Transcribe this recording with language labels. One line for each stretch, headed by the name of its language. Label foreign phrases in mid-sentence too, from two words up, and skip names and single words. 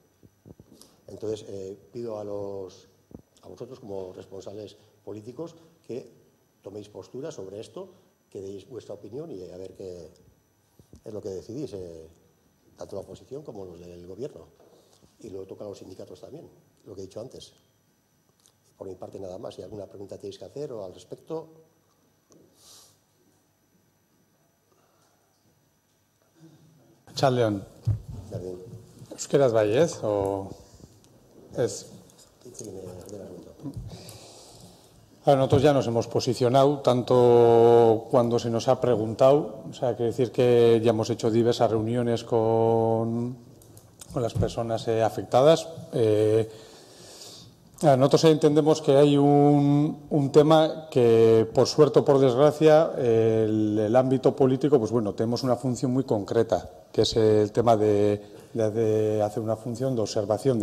Spanish: Entonces, pido a vosotros como responsables políticos que toméis postura sobre esto, que deis vuestra opinión y a ver qué es lo que decidís, tanto la oposición como los del gobierno. Y luego toca a los sindicatos también, lo que he dicho antes. Por mi parte nada más. Si alguna pregunta tenéis que hacer o al respecto. Txaldeon.
Basque: Euskeraz bai, ez? O ez?
Spanish: Nosotros ya nos hemos posicionado, tanto cuando se nos ha preguntado, o sea, quiere decir que ya hemos hecho diversas reuniones con las personas afectadas. Nosotros entendemos que hay un tema que, por suerte o por desgracia, el ámbito político, pues bueno, tenemos una función muy concreta, que es el tema de de hacer una función de observación.